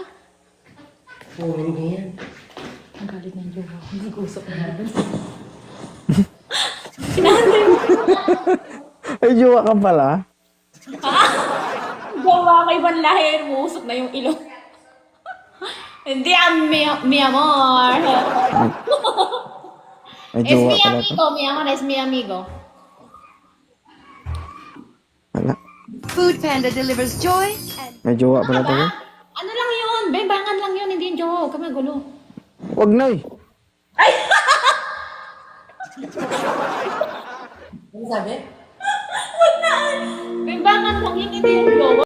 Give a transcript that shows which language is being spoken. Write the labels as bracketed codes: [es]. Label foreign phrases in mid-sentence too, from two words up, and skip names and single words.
[tl] Oh, hindi yan. ang galit ng jowa ko. Nag-usap na natin. Sinanday mo. Ay, jowa ka pala. Jowa ko, ibang lahi. Umuusok na yung ilong. Hindi, [es] mi amor. [tl] Ay, [es] Es [tl] jowa [es] mi [tl] pala to. [es] amigo, mi amor, es mi amigo. [tl] Wala. [en] Food Panda delivers joy and [tl] May jowa pala to. eh. Ano lang yun? Bebangan lang yun, hindi yung jowa. Huwag kami gulo. Wag na eh. Ano sabi? Bebangan lang yun, hindi yung jowa.